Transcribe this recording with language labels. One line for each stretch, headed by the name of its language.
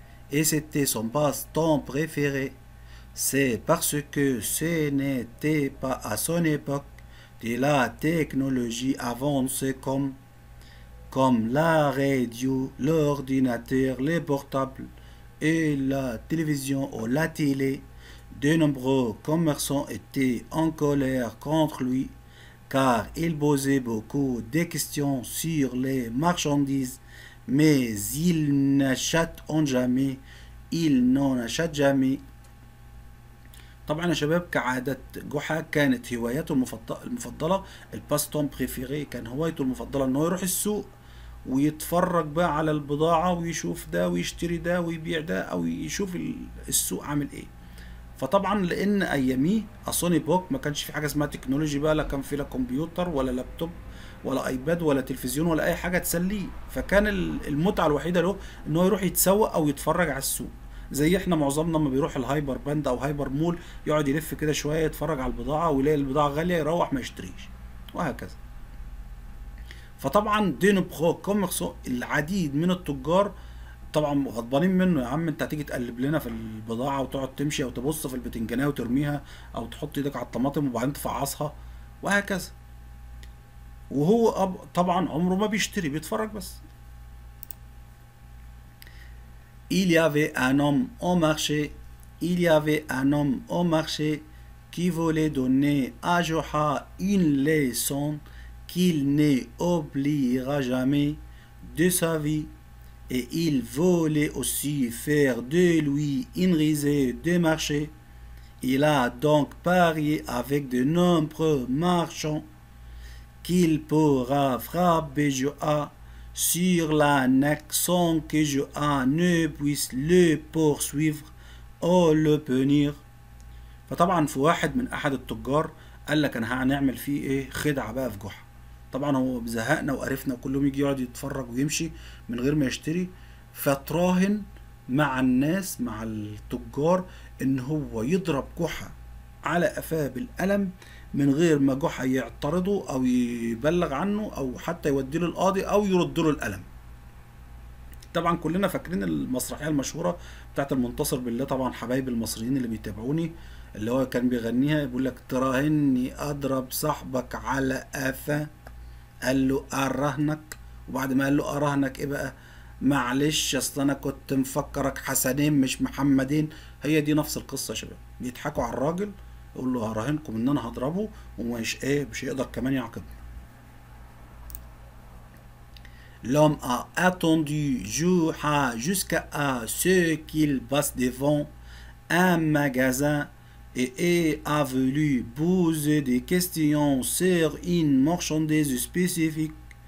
French: Et c'était son passe-temps préféré. C'est parce que ce n'était pas à son époque de la technologie avancée comme la radio, l'ordinateur, les portables et la télévision ou la télé. De nombreux commerçants étaient en colère contre lui car il posait beaucoup de questions sur les marchandises, mais il n'achète jamais. il n'en achète jamais.
Arabic: طبعا يا شباب كعادة جحا كانت هوايته المفضلة الباستون بريفيري، كان هوايته المفضلة انه يروح السوق ويتفرج بقى على البضاعة ويشوف ده ويشتري ده ويبيع ده، او يشوف السوق عامل ايه. فطبعا لان اياميه اصوني بوك ما كانش في حاجه اسمها تكنولوجي بقى، لا كان في لا كمبيوتر ولا لابتوب ولا ايباد ولا تلفزيون ولا اي حاجه تسليه، فكان المتعه الوحيده له ان هو يروح يتسوق او يتفرج على السوق. زي احنا معظمنا لما بيروح الهايبر باند او هايبر مول يقعد يلف كده شويه يتفرج على البضاعه ويلاقي البضاعه غاليه يروح ما يشتريش، وهكذا. فطبعا دي نبخو كوميرسو، العديد من التجار طبعا غضبانين منه، يا عم انت هتيجي تقلب لنا في البضاعه وتقعد تمشي او تبص في البتنجانيه وترميها او تحط ايدك على الطماطم وبعدين تفعصها وهكذا. وهو طبعا عمره ما بيشتري، بيتفرج بس.
French: Il y avait un homme au marché il y avait un homme au marché qui voulait donner à Joha une leçon qu'il ne oubliera jamais de sa vie. Et il voulait aussi faire de lui une risée de marché. Il a donc parié avec de nombreux marchands qu'il pourra frapper Joa sur la neck sans que Joa ne puisse le poursuivre أو le punir.
Arabic: فطبعا في واحد من أحد التجار قال لك أنا هنعمل فيه إيه خدعة بقى في جحا. طبعا هو زهقنا وقرفنا وكلهم يجي يقعد يتفرج ويمشي من غير ما يشتري، فتراهن مع الناس مع التجار إن هو يضرب جحا على قفاه بالقلم من غير ما جحا يعترضه أو يبلغ عنه أو حتى يوديله القاضي أو يرده القلم. طبعا كلنا فاكرين المسرحيه المشهوره بتاعت المنتصر بالله، طبعا حبايب المصريين اللي بيتابعوني، اللي هو كان بيغنيها بيقول لك تراهني اضرب صاحبك على قفا، قال له اراهنك، وبعد ما قال له اراهنك ايه بقى، معلش اصل انا كنت مفكرك حسنين مش محمدين. هي دي نفس القصه يا شباب، بيضحكوا على الراجل يقول له هراهنكم ان انا هضربه ومش مش هيقدر كمان يعاقبني.
French: L'homme a attendu Joha jusqu'à ce qu'il passe devant un magasin et a voulu poser des questions sur une marchandise spécifique.